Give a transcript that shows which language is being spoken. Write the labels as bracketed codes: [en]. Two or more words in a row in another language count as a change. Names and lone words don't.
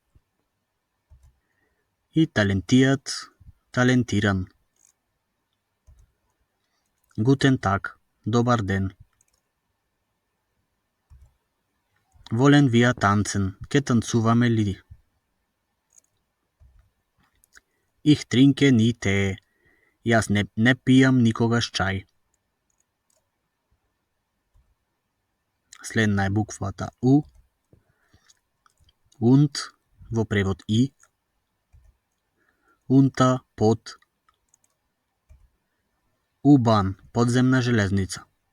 [mk] И талентијат, талентиран. [de] Guten Tag, [mk] добар ден. [de] Wollen wir tanzen, [mk] ке танцуваме ли? [de] Ich trinke nie Tee. [mk] Јас не пијам никогаш чај. Следна е буквата У. Und во превод и. Унта, под. U-Bahn, подземна железница.